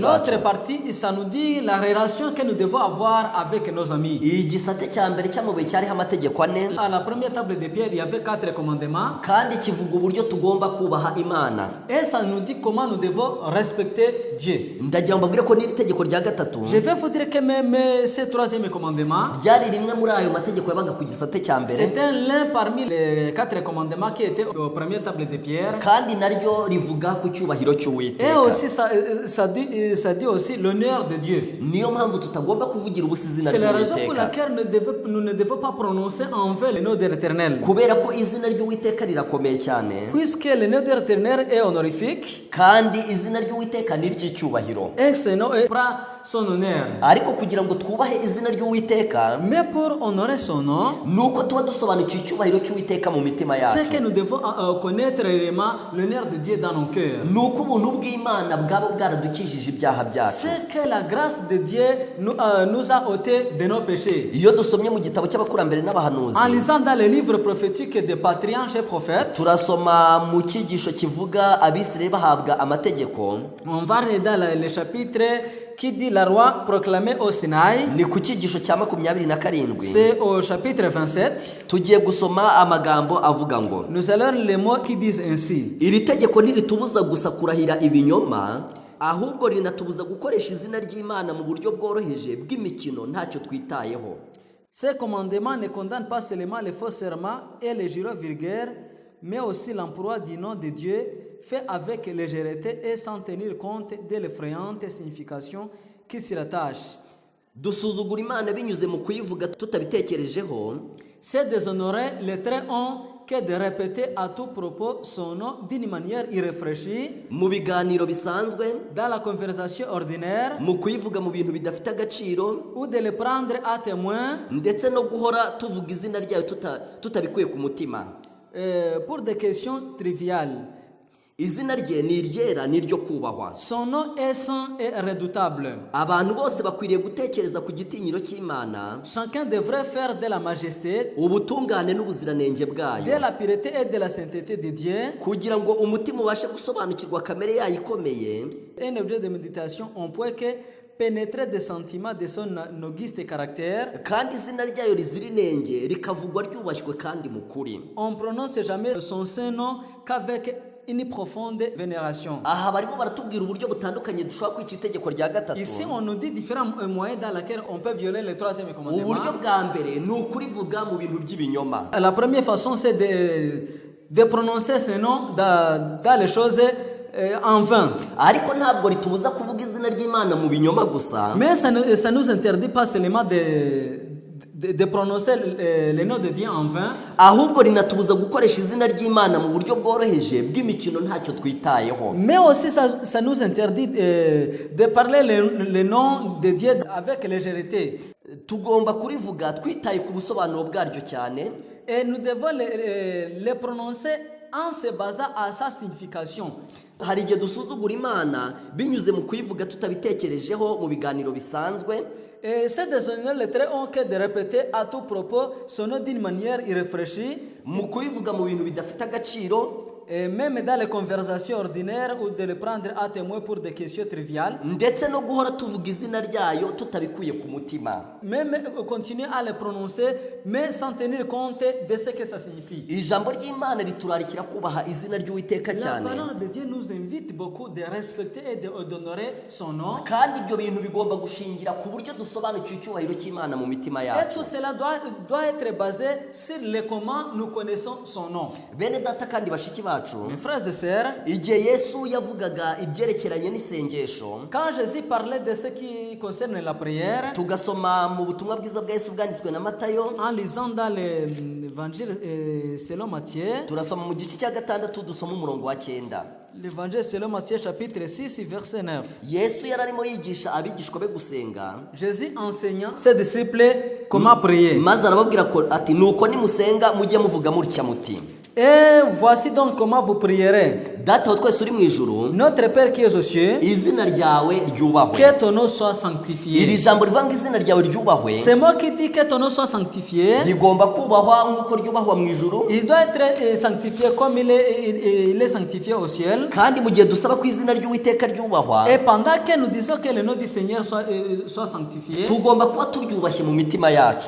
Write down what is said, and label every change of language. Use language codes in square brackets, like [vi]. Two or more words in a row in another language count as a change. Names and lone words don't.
[fr] L'autre partie, ça nous dit la relation que nous devons avoir avec nos amis. [rw] Igisate cya mbere cy'amabuye cyariho amategeko ane, [fr] À la première table de pierre, il y avait 4 commandements. [rw] kandi kivuga uburyo tugomba kubaha Imana. [fr] Et ça nous dit comment nous devons respecter Dieu. [rw] Ndagira ngo mbabwire ko n'iri tegeko rya gatatu [fr] Je vais vous dire que même ce troisième commandement, [rw] ryari rimwe muri ayo mategeko yabaga ku gisate cya mbere, [fr] c'était l'un parmi les 4 commandements qui étaient aux premières tables de pierre. [rw] kandi naryo rivuga ku cyubahiro [fr] Et [rw] cy'Uwiteka. [fr] aussi, ça dit aussi l'honneur de Dieu. [rw] Niyo mpamvu tutagomba kuvugira ubusa izina [fr] C'est la raison pour [rw] ry'Uwiteka, [fr] laquelle nous ne devons pas prononcer en vain le nom de l'Éternel. [rw] kubera ko izina ry'Uwiteka rirakomeye cyane, [fr] Puisque le nom de l'Éternel est honorifique, [rw] kandi izina ry'Uwiteka ni iry'icyubahiro. [fr] et ce nom prend son honneur. [rw] Ariko kugira ngo twubahe izina ry'Uwiteka, [fr] Mais pour honorer son nom, [rw] ni uko tuba dusobanukiwe icyubahiro cy'Uwiteka mu mitima [fr] c'est [rw] yacu. [fr] que nous devons connaître réellement l'honneur de Dieu dans nos cœurs. [rw] Ni uko ubuntu bw'Imana bwaba bwaradukijije ibyaha byacu. [fr] C'est que la grâce de Dieu nous a ôté de nos péchés. [rw] Iyo dusomye mu gitabo cy'abakurambere n'abahanuzi, [fr] En lisant dans les livres prophétiques des patriarches et prophètes, [rw] turasoma mu cyigisho kivuga Abisirayeli bahabwa amategeko. [fr] on va regarder dans le chapitre qui dit la loi proclamée au Sinaï. [rw] Ni ku cyigisho cya 27. [fr] C'est au chapitre 27. [rw] Tugiye gusoma amagambo avuga ngo, [fr] Nous allons les mots qui disent ainsi. [rw] iri tegeko ntiritubuza gusa kurahira ibinyoma, ahubwo rinatubuza gukoresha izina ry'Imana mu buryo bworoheje bw'imikino ntacyo twitayeho. [fr] Ces commandements ne condamnent pas seulement les faux serments et les jurons vulgaires, mais aussi l'emploi du nom de Dieu fait avec légèreté et sans tenir compte de l'effrayante signification qui s'y rattache. [rw] Dusuzugura Imana binyuze mu kuyivuga tutabitekerejeho, [fr] C'est déshonorer les Très-Haut que de répéter à tout propos son nom d'une manière irréfléchie [rw] mu biganiro bisanzwe, [fr] dans la conversation ordinaire [rw] mu kuyivuga mu bintu bidafite agaciro, [fr] ou de le prendre à témoin [rw] ndetse no guhora tuvuga izina ryayo tutabikuye ku mutima. [fr] pour des questions triviales. [rw] Izina rye ni iryera, ni iryo kubahwa. [fr] Son nom est saint et redoutable. [rw] Abantu bose bakwiriye gutekereza ku gitinyiro cy'Imana, [fr] Chacun devrait faire de la majesté, [rw] ubutungane n'ubuziranenge bwayo, [fr] de la pureté et de la sainteté de Dieu [rw] kugira ngo umutima ubashe gusobanukirwa kamere yayo ikomeye, [fr] un objet de méditation on peut que pénétrer des sentiments de son auguste caractère. [rw] kandi izina ryayo rizira inenge rikavugwa ryubashywe kandi mu kuri. [fr] On prononce jamais son saint nom qu'avec une profonde vénération. [rw] Aha barimo baratubwira uburyo butandukanye dushobora kwica itegeko rya gatatu. [fr] Ici, on nous dit différents moyens dans lesquels on peut violer le troisième commandement. [rw] Uburyo bwa mbere ni ukurivuga mu bintu by'ibinyoma. [fr] La première façon, c'est de prononcer ce nom dans les choses en vain. [rw] Ariko ntabwo ritubuza kuvuga izina ry'Imana mu binyoma gusa, [fr] Mais ça nous interdit pas seulement de prononcer le nom de Dieu en vain, [rw] ahubwo rinatubuza gukoresha izina ry'Imana mu buryo bworoheje bw'imikino ntacyo twitayeho. [fr] mais aussi ça nous interdit de parler le nom de Dieu avec légèreté. [rw] Tugomba kurivuga twitaye ku busobanuro bwaryo cyane, [fr] Et nous devons le prononcer en se basant à sa signification. [rw] hari igihe dusuzugura Imana binyuze mu kuyivuga tutabitekerejeho mu biganiro bisanzwe, [fr] Et c'est déshonorer le Très-Haut que de répéter à tout propos son nom d'une manière irréfléchie, [rw] mu kuyivuga mu bintu bidafite agaciro, [fr] et même dans les conversations ordinaires ou de le prendre à témoin pour des questions triviales. [rw] ndetse no guhora tuvuga izina ryayo tutabikuye ku mutima. [fr] Même continuer à le prononcer, mais sans tenir compte de ce que ça signifie. [rw] Ijambo ry'Imana riturarikira kubaha izina ry'Uwiteka [fr] La [rw] cyane, [fr] parole de Dieu nous invite beaucoup de respecter et d'honorer son nom. [rw] kandi ibyo bintu bigomba gushingira ku buryo dusobanukiwe icyubahiro cy'Imana mu mitima [fr] Et [rw] yacu. [fr] tout cela doit être basé sur le comment nous connaissons son nom. [rw] Bene data kandi bashiki bacu, cyacu. [fr] Mes frères et sœurs, [rw] Igihe Yesu yavugaga ibyerekeranye n'isengesho, [fr] quand Jésus parlait de ce qui concerne la prière, [rw] tugasoma mu butumwa bwiza bwa Yesu bwanditswe na Matayo, [fr] en lisant dans l'évangile selon Matthieu, [rw] turasoma mu gice cya gatandatu dusoma umurongo wa 9. [fr] l'évangile selon Matthieu chapitre 6 verset 9. [rw] Yesu yararimo yigisha abigishwa be gusenga, [fr] Jésus enseignant ses disciples comment prier. [rw] maze arababwira ko ati nuko nimusenga mujye muvuga mutya muti, [fr] Et voici donc comment vous prierez. [rw] Data wa twese uri mu ijuru, [fr] Notre Père qui est aux cieux, [rw] izina ryawe ryubahwe. [fr] que ton nom soit [rw] Iri [fr] sanctifié. [rw] jambo rivuga ngo izina ryawe ryubahwe [fr] C'est moi qui dis que ton nom soit sanctifié. [rw] rigomba kubahwa nk'uko ryubahwa mu ijuru, [fr] Il doit être sanctifié comme il est sanctifié au ciel. [rw] kandi mu gihe dusaba ko izina ry'Uwiteka ryubahwa, [fr] Et pendant que nous disons que le nom du Seigneur soit sanctifié, [rw] tugomba kuba turyubashye mu mitima yacu.